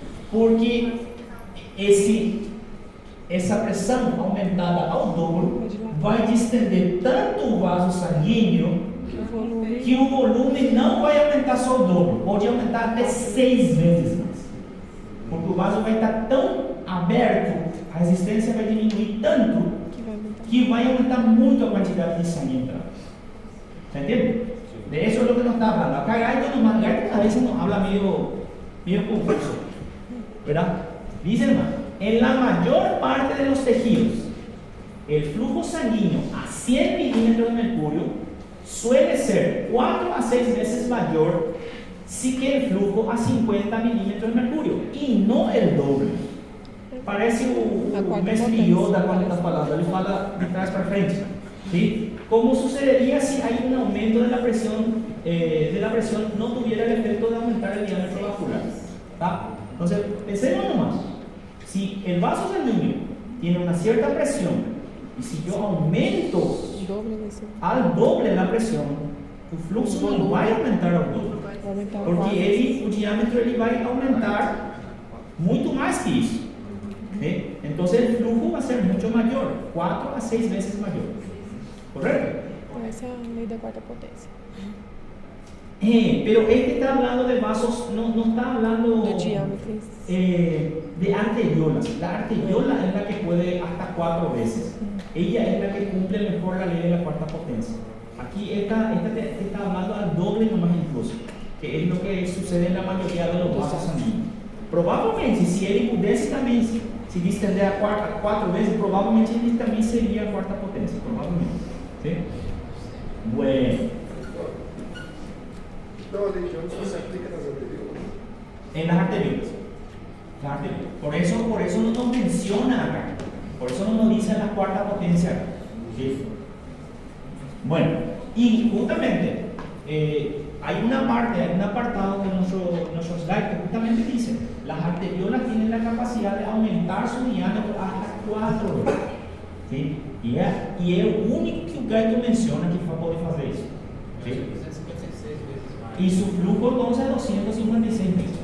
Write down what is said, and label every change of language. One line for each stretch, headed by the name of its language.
Portuguese: Porque essa pressão aumentada ao dobro vai distender tanto o vaso sanguíneo que o volume não vai aumentar só o dobro, pode aumentar até 6 vezes mais. Porque o vaso vai estar tão aberto, a resistência vai diminuir tanto que vai aumentar muito a quantidade de sangue entrando.
Spanish: ¿Se entiende? De eso es lo que nos está hablando. Acá Gaito a veces nos habla medio confuso, ¿verdad? Dice hermano, en la mayor parte de los tejidos, el flujo sanguíneo a 100 milímetros de mercurio suele ser 4 a 6 veces mayor si que el flujo a 50 milímetros de mercurio y no el doble.
Portuguese: Parece o mestre Yoda quando está falando, ele fala de trás para frente.
Spanish: ¿Sí? ¿Cómo sucedería si hay un aumento de la presión no tuviera el efecto de aumentar el diámetro vascular?
Portuguese: ¿Tá?
Spanish: Entonces, pensemos nomás, si el vaso sanguíneo tiene una cierta presión y si yo aumento al doble la presión, el flujo no va a aumentar al doble, porque
Portuguese: o diámetro ele vai aumentar muito mais que isso.
Spanish: ¿Sí? Entonces el flujo va a ser mucho mayor, 4 a 6 veces mayor. ¿Correcto?
Portuguese: Essa é a lei da quarta potência.
Spanish: Pero este está hablando de vasos, no está hablando De diámetros. De arteriolas. La arteriola es la que puede hasta 4 veces. Ella es la que cumple mejor la ley de la cuarta potencia. Aquí esta te está hablando al doble nomás incluso, que es lo que sucede en la mayoría de los vasos sanguíneos. Probablemente,
Portuguese: si ele pudesse também se distender a 4 veces, probablemente ele também seria a quarta potência, provavelmente.
Spanish: ¿Sí? Bueno.
Portuguese: Então a legião só se aplica nas arteriolas.
Spanish: En las arteriolas. Por eso no nos menciona acá. Por eso no nos dice la cuarta potencia acá. ¿Sí? Bueno, y justamente hay un apartado de nuestros slides que justamente dice: las arteriolas tienen la capacidad de aumentar su diámetro hasta 4 veces. ¿Sí? Y es el único que
Portuguese: o Gaito menciona que pode fazer isso.
Spanish: ¿Sí? Y su flujo entonces es 256 veces.